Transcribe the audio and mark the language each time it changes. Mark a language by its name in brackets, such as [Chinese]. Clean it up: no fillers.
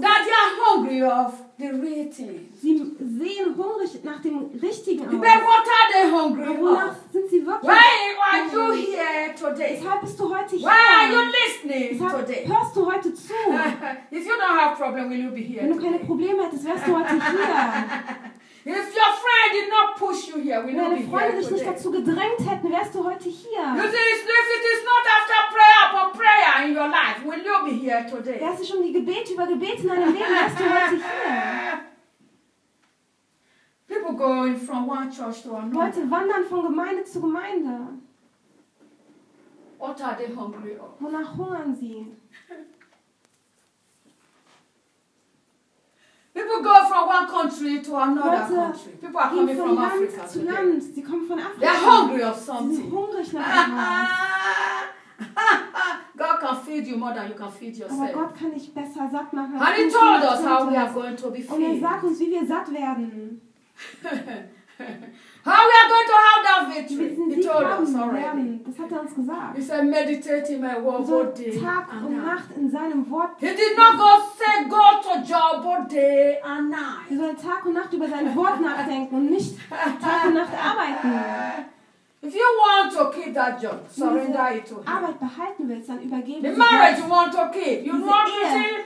[English] That they are hungry of the real thing. [German] Sie sehen hungrig nach dem Richtigen aus. [English] But what are they hungry for? [German] Wonach sind sie wirklich? [English] Why are you here today? [German] Weshalb bist du heute hier? [English] Why are you listening today? [German] Hörst du heute zu? [English] If you don't have problem, will you be here? [German] Wenn du keine Probleme hättest, wärst du heute hier. [English] If your friend did not push you here, we [German] wenn deine Freunde [English] here [German] dich nicht dazu gedrängt hätten, wärst du heute hier. [English] You see, if it is not after prayer but prayer in your life, will you be here today? [German] Wärst du schon die Gebete über Gebete in deinem Leben, wärst du heute hier. [English] People going from one church to another. [German] Leute wandern von Gemeinde zu Gemeinde. [English] What are they hungry of? [German] Wonach hungern sie? [English] People go from one country to another country. People are coming from Africa. [German] Zu Land. Sie kommen von Afrika. [English] They're hungry of something. [German] Sie sind hungrig nach etwas. [English] God can feed you more than you can feed yourself. [German] Aber Gott kann dich besser satt machen. [English] And he told us how we are going to be filled. [German] Und er sagt uns, wie wir satt werden. [English] How we are going to have that victory? He told us already. [German] Das hat er uns gesagt. [English] He said, meditate in my word so day and [German] Tag [English] night. [German] Und Nacht in seinem Wort. [English] He did not go say go to job both day and night. [German] Wir sollen Tag und Nacht über sein Wort nachdenken und nicht Tag und Nacht arbeiten. [English] If you want to keep that job, surrender it to him. [German] Arbeit behalten willst, dann übergeben. [English] The marriage you want to keep, you want to see.